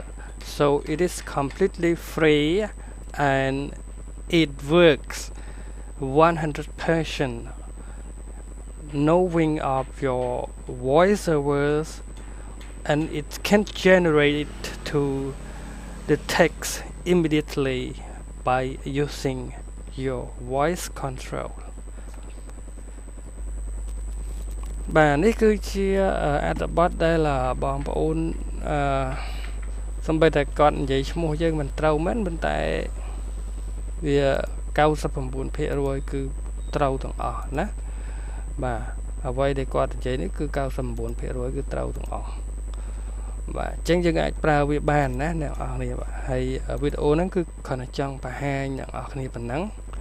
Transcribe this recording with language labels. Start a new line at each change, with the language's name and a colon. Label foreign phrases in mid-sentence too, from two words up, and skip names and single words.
English: So it is completely free and it works 100%. Knowing of your voiceovers and it can generate to the text immediately by using your voice control.
Khmer: បាទនេះគឺជាអត្ថបទដែលបងប្អូនសំបីតែគាត់និយាយឈ្មោះយើងមិនត្រូវមែនប៉ុន្តែវា 99% គឺត្រូវទាំងអស់ណាបាទអ្វីដែលគាត់និយាយនេះគឺ 99% គឺត្រូវទាំងអស់បាទអញ្ចឹងយើងអាចប្រើវាបានណាអ្នកនរគ្នាបាទហើយវីដេអូហ្នឹងគឺគ្រាន់តែចង់បង្ហាញអ្នកនរគ្នាប៉ុណ្ណឹង